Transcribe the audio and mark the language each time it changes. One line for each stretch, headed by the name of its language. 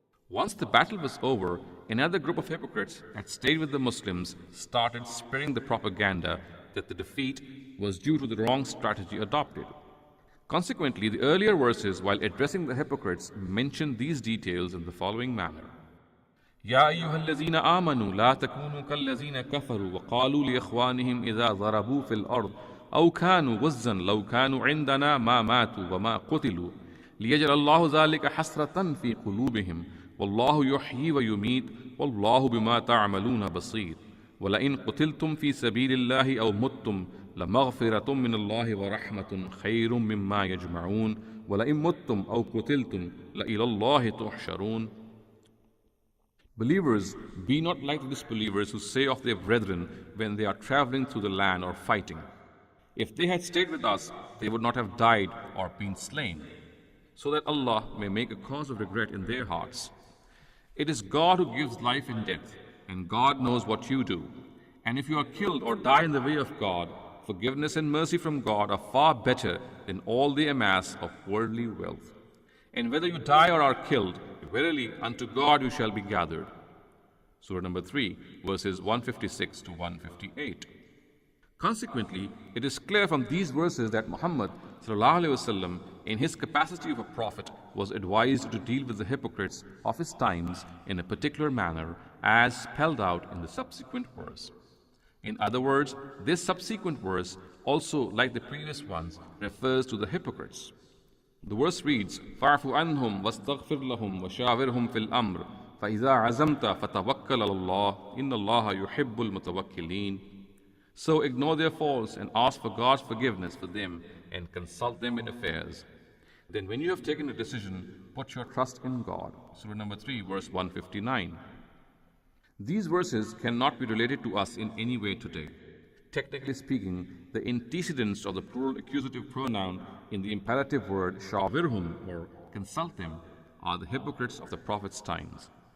English: Once the battle was over, another group of hypocrites that stayed with the Muslims started spreading the propaganda that the defeat was due to the wrong strategy adopted. Consequently, the earlier verses, while addressing the hypocrites, mentioned these details in the following manner.
Arabic: يا أيها الذين آمنوا لا تكونوا كالذين كفروا وقالوا لإخوانهم إذا ضربوا في الأرض أو كانوا غزا لو كانوا عندنا ما ماتوا وما قتلوا ليجعل الله ذلك حسرة في قلوبهم والله يحيي ويميت والله بما تعملون بصير ولئن قتلتم في سبيل الله أو متم لمغفرة من الله ورحمة خير مما يجمعون ولئن متم أو قتلتم لإلى الله تحشرون.
English: Believers, be not like the disbelievers who say of their brethren when they are traveling through the land or fighting, if they had stayed with us, they would not have died or been slain, so that Allah may make a cause of regret in their hearts. It is God who gives life and death, and God knows what you do. And if you are killed or die in the way of God, forgiveness and mercy from God are far better than all the amass of worldly wealth. And whether you die or are killed, verily unto God you shall be gathered. Surah number 3, verses 156 to 158. Consequently, it is clear from these verses that Muhammad ﷺ, in his capacity of a prophet, was advised to deal with the hypocrites of his times in a particular manner, as spelled out in the subsequent verse. In other words, this subsequent verse, also like the previous ones, refers to the hypocrites. The verse reads,
Arabic: فَاعْفُ عَنْهُمْ وَاسْتَغْفِرْ لَهُمْ وَشَاوِرْهُمْ فِي الْأَمْرِ فَإِذَا عَزَمْتَ فَتَوَكَّلْ عَلَى اللَّهِ إِنَّ اللَّهَ يُحِبُّ الْمُتَوَكِّلِينَ.
English: So ignore their faults and ask for God's forgiveness for them and consult them in affairs. Then when you have taken a decision, put your trust in God. Surah number 3, verse 159. These verses cannot be related to us in any way today. Technically speaking, the antecedents of the plural accusative pronoun in the imperative word shavirhum, or consult them, are the hypocrites of the Prophet's times.